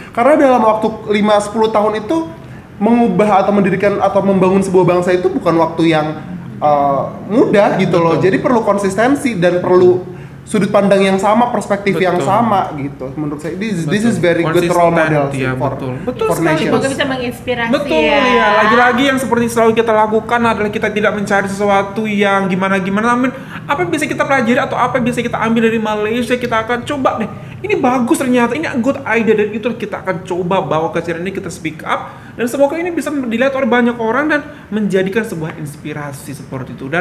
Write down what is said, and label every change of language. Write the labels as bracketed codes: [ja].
[id] Karena dalam waktu 5-10 tahun itu mengubah atau mendirikan atau membangun sebuah bangsa itu bukan waktu yang mudah gitu loh. Jadi perlu konsistensi dan perlu sudut pandang yang sama, perspektif yang sama gitu. Menurut saya [en] this is very good role model for nations. [id] Semoga bisa menginspirasi. Betul ya. Lagi-lagi yang seperti selalu kita lakukan adalah kita tidak mencari sesuatu yang gimana-gimana, namun apa yang bisa kita pelajari atau apa yang bisa kita ambil dari Malaysia, kita akan coba deh. Ini bagus ternyata, ini good idea, dan itu kita akan coba bawa ke channel ini, kita speak up, dan semoga ini bisa dilihat oleh banyak orang dan menjadikan sebuah inspirasi seperti itu.